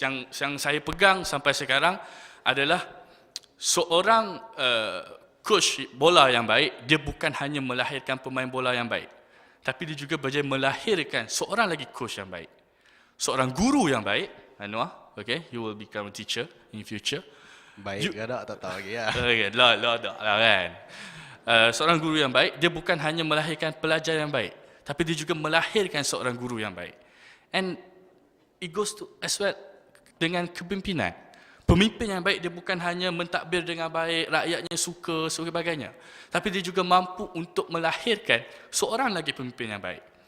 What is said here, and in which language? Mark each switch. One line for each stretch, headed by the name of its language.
Malay: Yang saya pegang sampai sekarang adalah seorang coach bola yang baik, dia bukan hanya melahirkan pemain bola yang baik, tapi dia juga berjaya melahirkan seorang lagi coach yang baik, seorang guru yang baik.
English: Anwar, okay, you will become a teacher in future.
Malay: Baik ke tak tahu lagi ya. Okay, lah kan. Seorang guru yang baik, dia bukan hanya melahirkan pelajar yang baik, tapi dia juga melahirkan seorang guru yang baik.
English: And it goes to as well
Malay: dengan kepimpinan. Pemimpin yang baik, dia bukan hanya mentadbir dengan baik, rakyatnya suka, sebagainya, tapi dia juga mampu untuk melahirkan seorang lagi pemimpin yang baik.